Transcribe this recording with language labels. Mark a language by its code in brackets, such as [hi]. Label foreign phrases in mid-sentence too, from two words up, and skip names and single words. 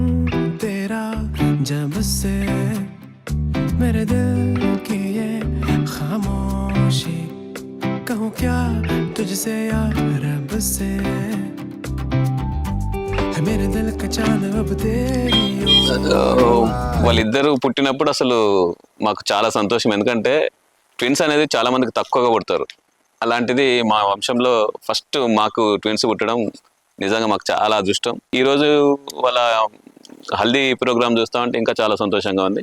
[hi] तेरा जब से मेरे दिल की ये खामोशी कहूँ क्या तुझसे यार रब से है मेरे दिल का चांद अब तेरी [te] వాళ్ళిద్దరు పుట్టినప్పుడు అసలు మాకు చాలా సంతోషం. ఎందుకంటే ట్విన్స్ అనేది చాలా మందికి తక్కువగా పుడతారు. అలాంటిది మా వంశంలో ఫస్ట్ మాకు ట్విన్స్ పుట్టడం నిజంగా మాకు చాలా అదృష్టం. ఈరోజు వాళ్ళ హల్దీ ప్రోగ్రామ్ చూస్తూ ఉంటే ఇంకా చాలా సంతోషంగా ఉంది.